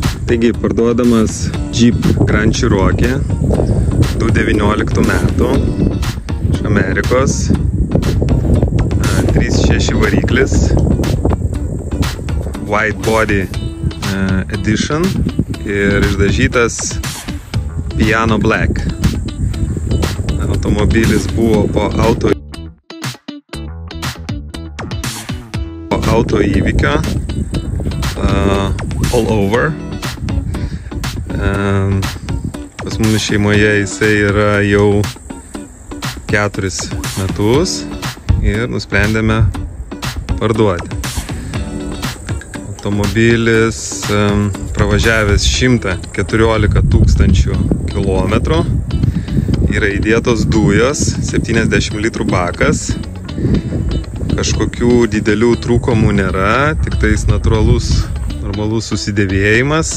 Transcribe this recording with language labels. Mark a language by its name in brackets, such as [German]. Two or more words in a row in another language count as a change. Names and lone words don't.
[Lithuanian] Taigi, parduodamas Jeep Grand Cherokee 2019 metų iš Amerikos, 3.6 variklis, White Body Edition ir išdažytas Piano Black. Automobilis buvo po auto įvykio, [English] all over. [Lithuanian] Pas mumis šeimoje jisai yra jau 4 metus ir nusprendėme parduoti. Automobilis pravažiavęs 114 000 kilometrų, yra įdėtos dujos, 70 litrų bakas, kažkokių didelių trūkumų nėra, tik tais normalus susidėvėjimas.